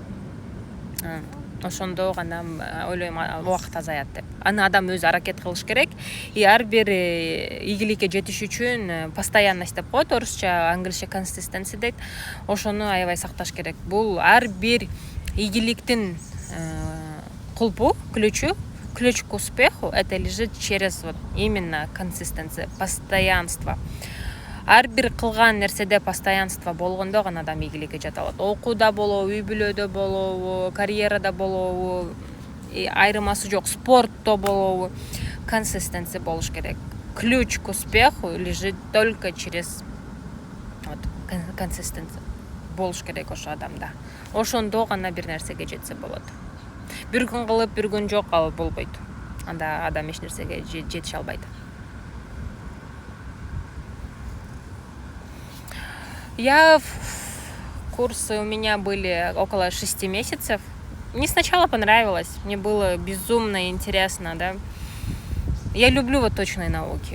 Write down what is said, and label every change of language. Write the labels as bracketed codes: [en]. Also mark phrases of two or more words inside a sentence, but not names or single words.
[ky] Ошондо гана ойлойм убакыт азаят деп. Аны адам өзү аракет кылыш керек. И ар бир ийгиликке жетиш үчүн постоянность деп коет, орусча, англисче consistency дейт. Ошону аябай сакташ керек. Бул ар бир ийгиликтин кулпу, [ru] ключ к успеху это лежит через вот именно consistency, постоянство. [ky] Ар бир кылган нерседе постоянство болгондо гана адам ийгиликке жете алат. Окууда болобу, үй бүлөдө болобу, карьерада болобу, айырмасы жок, спортто болобу, консистенция болуш керек. [ru] Ключ к успеху лежит только через вот консистенция. [ky] Болуш керек ошо адамда. Ошондо гана бир нерсеге жетсе болот. Бир күн кылып, бир күн жок алып болбойт. Анда адам эч нерсеге жетише албайт. [ru] Курсы у меня были около 6 месяцев. Мне сначала понравилось, мне было безумно интересно, да. Я люблю вот точные науки.